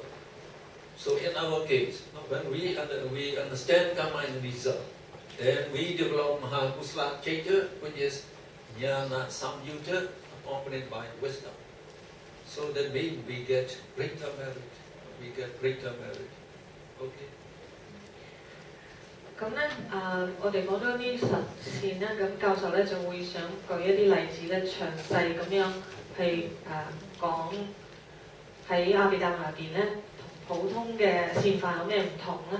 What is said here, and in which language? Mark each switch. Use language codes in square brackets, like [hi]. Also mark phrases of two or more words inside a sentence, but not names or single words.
[en] So in our case, when we understand karma in result, then we develop [pi] Mahakusala Chaita, [en] which is [pi] jnana samyuta, [en] accompanied by wisdom. So that means we get greater merit. We get greater merit. Okay. [yue] 咁咧我哋講咗啲實踐咧，咁教授咧就會想舉一啲例子咧，詳細咁樣去講喺阿毗達摩入邊咧，同普通嘅善法有咩唔同咧？